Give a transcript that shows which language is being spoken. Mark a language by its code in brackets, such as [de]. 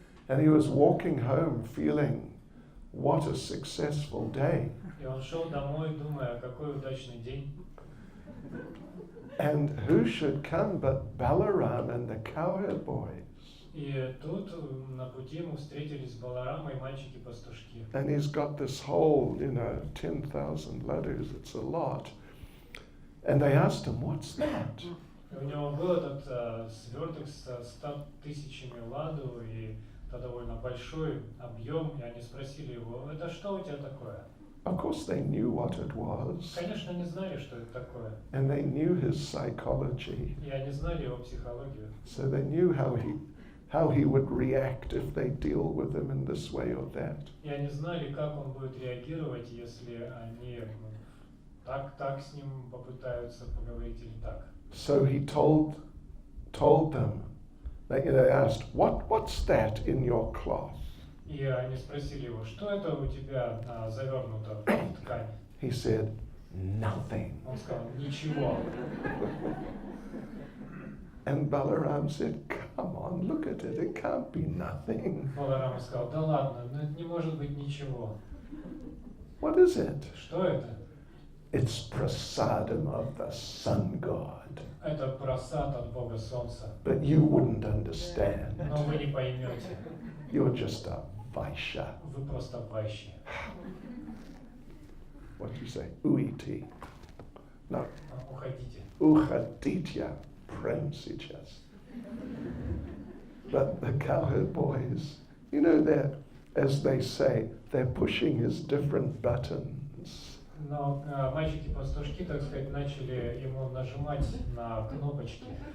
[en] And he was walking home feeling, what a successful day. [ru] И он шел домой, думая, какой удачный день. [en] And who should come but Balaram and the cowherd boys? [ru] И тут на пути ему встретились Баларама и мальчики-пастушки. [en] And he's got this whole, 10,000 ladus, it's a lot. And they asked him, what's that? [ru] И у него был этот сверток со 100 000 ладу, и это довольно большой объем, и они спросили его, это что у тебя такое? [en] Of course they knew what it was. [ru] Конечно, не знали, что это такое. [en] And they knew his psychology. [ru] И они знали его психологию. [en] So they knew how he would react if they deal with him in this way or that. [ru] И они знали, как он будет реагировать, если они так с ним попытаются поговорить или так. [en] So he told them, they asked, what's that in your cloth? [ru] И они спросили его, что это у тебя завернуто в ткань? [en] He said, nothing. [ru] Он сказал, ничего. [en] And Balaram said, come on, look at it, it can't be nothing. [ru] Баларам сказал, да ладно, но это не может быть ничего. [en] What is it? [ru] Что это? [en] It's prasadam of the sun god. [ru] Это просад от Бога Солнца. [en] But you wouldn't understand. [ru] Но вы не поймете. [en] You're just a vaishya. [ru] Вы просто вайщи. [en] What do you say? Uiti. No. [ru] Уходите. Uchaditya. [en] Prem [ru] сейчас. [en] But the cowherd boys, they're, as they say, they're pushing his different buttons. [ru] Но мальчики-пастушки, так сказать, начали ему нажимать на кнопочки.